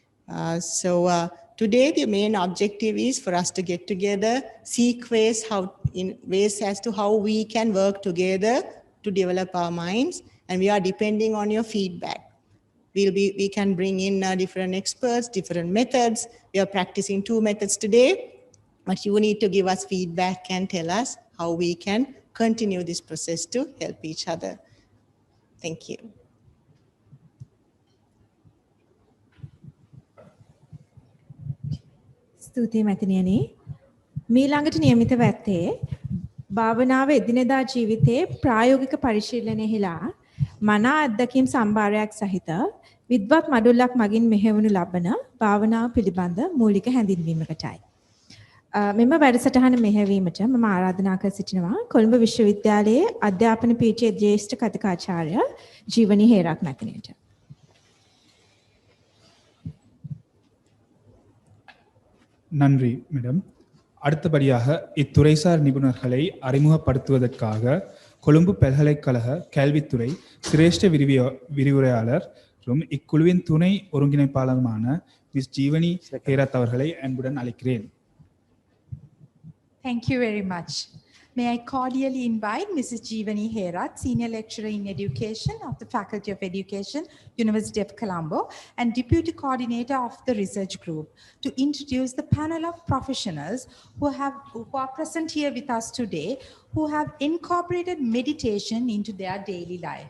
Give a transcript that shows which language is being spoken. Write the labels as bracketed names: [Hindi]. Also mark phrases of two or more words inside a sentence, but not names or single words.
[English] Today the main objective is for us to get together, seek ways as to how we can work together to develop our minds, and we are depending on your feedback. We can bring in different experts, different methods. We are practicing 2 methods today, but you need to give us feedback and tell us how we can continue this process to help each other. Thank you. [Sinhala] ස්තුතියි මැතිණියනි. මීළඟට නියමිතව ඇත්තේ භාවනාව එදිනෙදා ජීවිතයේ ප්‍රායෝගික පරිශීලනයෙහිලා මනා අත්දැකීම් සම්භාරයක් සහිත විද්වත් මඩුල්ලක් මගින් මෙහෙවනු ලබන භාවනාව පිළිබඳ මූලික හැඳින්වීමකටයි. මෙම වැඩසටහන මෙහෙවීමට මම ආරාධනා කර සිටිනවා කොළඹ විශ්වවිද්‍යාලයේ අධ්‍යාපන පීඨයේ ජ්‍යෙෂ්ඨ කතිකාචාර්ය ජීවනී හේරත් මැතිණියට. [Tamil] நன்றி மேடம். அடுத்தபடியாக இத்துறைசார் நிபுணர்களை அறிமுகப்படுத்துவதற்காக கொழும்பு பல்கலைக்கழக கல்வித்துறை சிரேஷ்ட விரிவுரையாளரும் இக்குழுவின் துணை ஒருங்கிணைப்பாளருமான மிஸ் ஜீவனி ஹேரத் அவர்களை அன்புடன் அழைக்கிறேன். [English] Thank you very much. May I cordially invite Mrs. Jeevani Herath, Senior Lecturer in Education of the Faculty of Education, University of Colombo, and Deputy Coordinator of the Research Group, to introduce the panel of professionals who are present here with us today, who have incorporated meditation into their daily life.